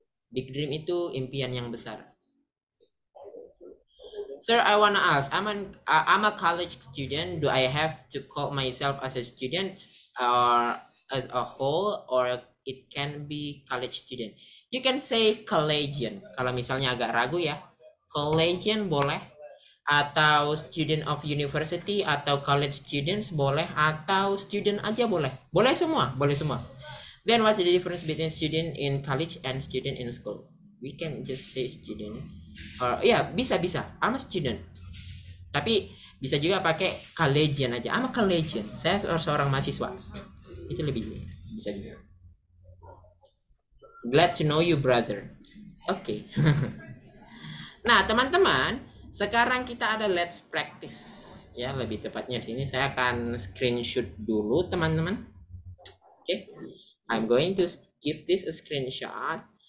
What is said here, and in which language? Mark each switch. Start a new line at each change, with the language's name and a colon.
English: Big Dream
Indonesian: itu impian yang besar.
English: Sir, I wanna ask, I'm a college student. Do I have to call myself as a student or as a whole, or it can be college student? You can say collegian.
Indonesian: Kalau misalnya agak ragu ya, collegian boleh, atau
English: student of university
Indonesian: atau
English: college students
Indonesian: boleh, atau student aja boleh. Boleh semua.
English: Then what's the difference between student in college and student in school? We can just say student.
Indonesian: Ya, bisa.
English: I'm a student.
Indonesian: Tapi bisa juga pakai collegian aja.
English: I'm a collegian.
Indonesian: Saya seorang mahasiswa. Itu lebih bisa juga.
English: Glad to know you, brother.
Indonesian: Oke. Nah, teman-teman, sekarang kita ada
English: let's practice.
Indonesian: Ya, lebih tepatnya di sini saya akan screenshot dulu, teman-teman. Oke.
English: I'm going to give this a screenshot.